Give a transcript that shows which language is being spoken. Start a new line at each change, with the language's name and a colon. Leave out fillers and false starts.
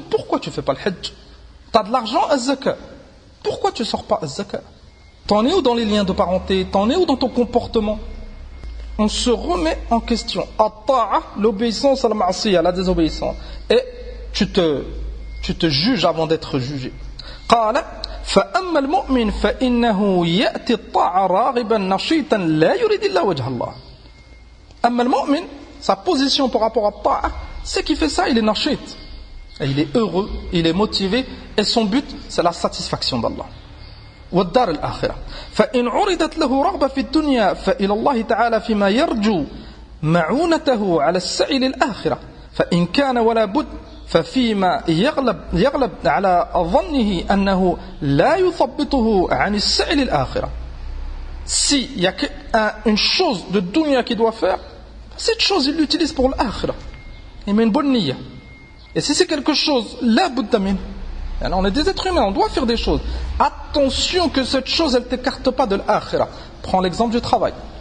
French: Pourquoi tu ne fais pas le hajj? Tu as de l'argent, az-zakat. Pourquoi tu ne sors pas az-zakat? T'en es où dans les liens de parenté? T'en es où dans ton comportement? On se remet en question. At-ta'a, l'obéissance à la ma'asiyah, la désobéissance. Et tu te juges avant d'être jugé.
Arabic: قال فأما المؤمن فإنه يأتي الطاعة راغبا نشيطا لا يريد إلا وجه الله. أما المؤمن,
French: sa position par rapport à ta'a, c'est qu'il fait ça, il est nashit. Et il est heureux, il est motivé, et son but, c'est la satisfaction d'Allah.
Arabic: والدار الآخرة. فإن عرضت له رغبة في الدنيا فإلى الله تعالى فيما يرجو معونته على السعي للآخرة. فإن كان ولا بد ففيما يغلب على ظنه أنه لا يثبطه عن السعي للآخرة.
French: Si il y a une chose de dunya qu'il doit faire, cette chose il l'utilise pour l'akhirah. Il met une bonne niya. Et si c'est quelque chose,
Arabic: la budda min.
French: Alors on est des êtres humains, on doit faire des choses. Attention que cette chose, elle ne t'écarte pas de l'akhirah. Prends l'exemple du travail.